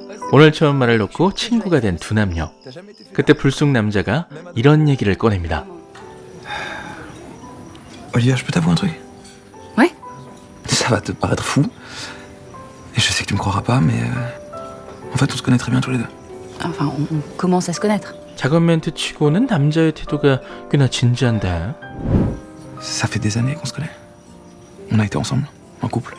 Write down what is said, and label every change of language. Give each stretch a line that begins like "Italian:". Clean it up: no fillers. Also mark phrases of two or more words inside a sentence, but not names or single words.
Korean: 오늘 처음 말을 놓고 친구가 된 두 남녀. 그때 불쑥 남자가 이런 얘기를 꺼냅니다.
French: Olivia, je peux t'avouer un truc? Ouais. Ça va te paraître fou. Et je sais que tu me croiras pas, mais en fait, on se connaît très bien tous les deux. Enfin, on commence à se connaître.
Korean: 작은 멘트 치고는 남자의 태도가 꽤나 진지한데.
French: Ça fait des années qu'on se connaît. On a été ensemble, en couple.